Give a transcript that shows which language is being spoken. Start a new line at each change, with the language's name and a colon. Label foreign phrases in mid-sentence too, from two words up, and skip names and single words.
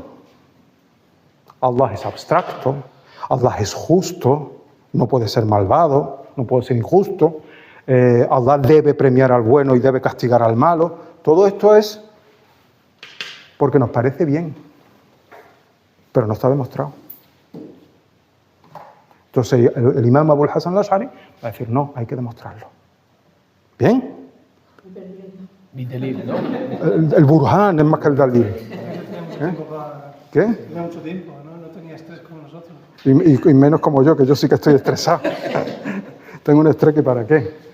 Spanish: Allah es abstracto, Allah es justo, no puede ser malvado, no puede ser injusto, Allah debe premiar al bueno y debe castigar al malo. Todo esto es porque nos parece bien, pero no está demostrado. Entonces el imam Abul Hasan al-Ash'ari va a decir, no, hay que demostrarlo. ¿Bien? Bidalil, ¿no? El burhan es más que el dalil. ¿Qué? Tenía mucho tiempo, ¿no? No tenía estrés como nosotros. Y menos como yo, que yo sí que estoy estresado. Tengo un estrés que para qué.